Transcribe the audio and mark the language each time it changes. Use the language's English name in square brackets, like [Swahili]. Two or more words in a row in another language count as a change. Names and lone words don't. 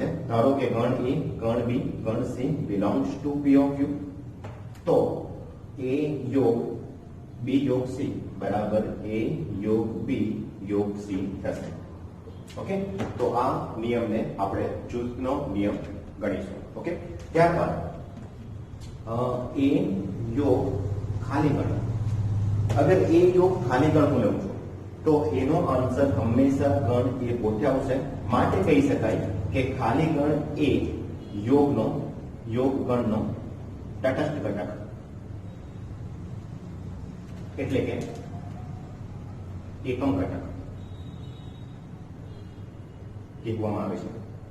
[Gujarati] ધારો કે ગણ A, ગણ B, ગણ C [English] belongs to P of U, [Gujarati] તો A યોગ B યોગ C બરાબર A યોગ B યોગ C થશે. ઓકે, તો આ નિયમને આપણે જૂથનો નિયમ ગણીશું. ઓકે, ત્યારબાદ એ યોગ ખાલી ગણ અગર એ યોગ ખાલી ગણ હું લઉં છું તો એનો આન્સર હંમેશા ગણ એ પોતે આવશે માટે કહી શકાય કે ખાલી ગણ એ યોગ ગણનો તટસ્થ ઘટક એટલે કે એકમ ઘટક કહેવામાં આવે છે.